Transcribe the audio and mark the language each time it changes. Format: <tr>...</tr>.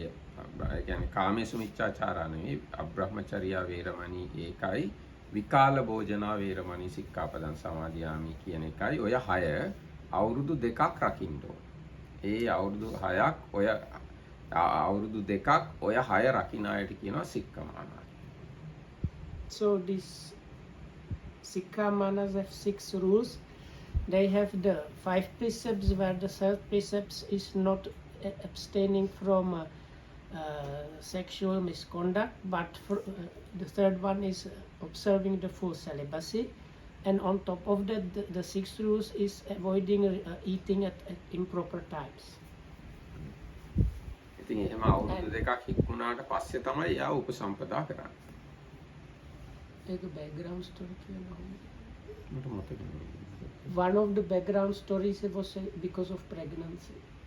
<si>ඒ කියන්නේ කාමේසු මිච්ඡාචාරා නෙවෙයි, අබ්‍රහ්මචර්යා වේරමණී ඒකයි, විකාල භෝජනා වේරමණී සික්ඛාපදං සමාදියාමි කියන එකයි. ඔය 6 අවුරුදු 2ක් රකින්න ඕන. ඒ අවුරුදු 6ක් ඔය අවුරුදු 2ක් ඔය 6 රකින්න අයට කියනවා සික්ඛමානා.</si> <en>So these Sikkamanas have 6 rules. They have the 5 precepts, where the 3rd precepts is not abstaining from sexual misconduct, but the 3rd one is observing the full celibacy. And on top of that, the 6th rules is avoiding eating at improper times.</en> <si>ඉතින් එහෙම අවුරුදු 2ක් හික්මුණාට පස්සේ තමයි එයා උපසම්පදා කරන්නේ.</si> <en>Take a background story.</en> <si>මට මතක නෑ.</si> <en>One of the background stories was because of pregnancy.</en>